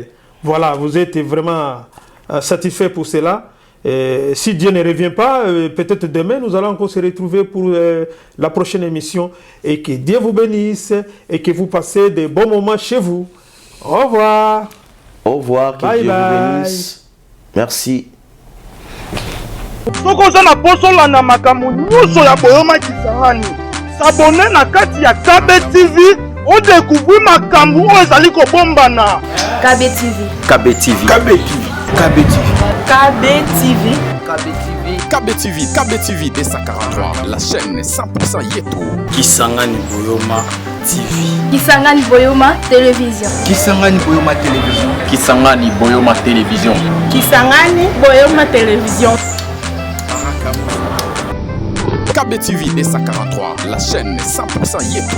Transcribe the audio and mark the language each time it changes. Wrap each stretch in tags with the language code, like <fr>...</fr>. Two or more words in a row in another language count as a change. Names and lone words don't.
<fr>Voilà, vous êtes vraiment satisfait pour cela. Si Dieu ne revient pas, peut-être demain, nous allons encore se retrouver pour la prochaine émission. Et que Dieu vous bénisse et que vous passez de bons moments chez vous. Au revoir. Au revoir, que</fr> <en>bye</en> <fr>Dieu</fr> <en>bye.</en> <fr>vous bénisse. Merci.</fr> <ln>Soko oza na poso na makambo nyonso ya Boyoma Kisangani. S'abonner na kati ya KB TV,</ln> <fr>on découvre</fr> <ln>makambo oyo ezali kobombana. KB TV. KB TV. KB TV. KB TV. KB TV.</ln> <fr>KB TV, KB TV D143, la chaîne 100% Yeto. Kisangani Boyoma TV. Kisangani Boyoma Télévision. Kisangani Boyoma Télévision. Kisangani Boyoma Télévision. Kisangani Boyoma Télévision. KB TV D143, la chaîne 100% Yeto.</fr>